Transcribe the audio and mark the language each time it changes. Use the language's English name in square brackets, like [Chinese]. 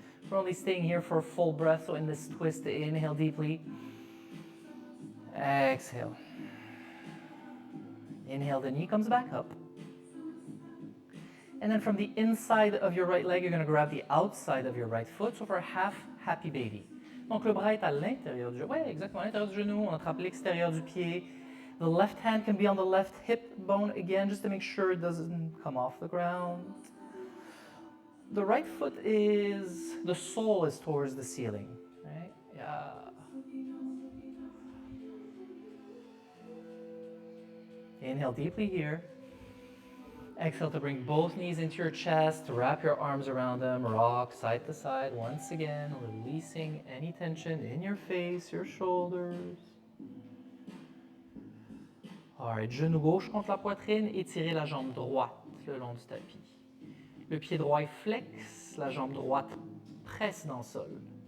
[English] We're only staying here for a full breath, so in this twist, inhale deeply. Exhale. Inhale, the knee comes back up. And then from the inside of your right leg, you're going to grab the outside of your right foot, so for a half happy baby. [French] Donc le bras est à l'intérieur du genou. Ouais, exactement, à l'intérieur du genou. On attrape l'extérieur du pied. [English] The left hand can be on the left hip bone again, just to make sure it doesn't come off the ground. The right foot the sole is towards the ceiling, right? Yeah. Inhale deeply here. Exhale to bring both knees into your chest, to wrap your arms around them, rock side to side. Once again, releasing any tension in your face, your shoulders. [French] All right, genou gauche contre la poitrine, étirez la jambe droite le long du tapis. Le pied droit est flex, la jambe droite presse dans le sol.